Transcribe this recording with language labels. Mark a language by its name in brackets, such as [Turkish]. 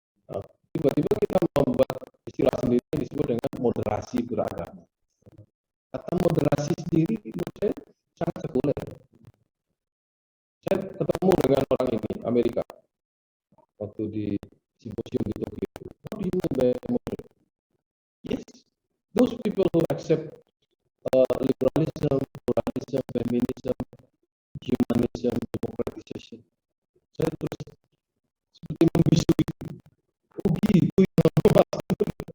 [Indonesian] Nah, tiba-tiba kita membuat istilah sendiri yang disebut dengan moderasi beragama. Kata moderasi sendiri menurut saya sangat sekuler. Saya ketemu dengan orang ini Amerika waktu di simposium di Tokyo. [English] How do you mean by moderate? Yes, those people who accept liberalism, pluralism, feminism, humanism, democratization. [Indonesian] Saya terus seperti membisu itu. Oh gitu yang maksud.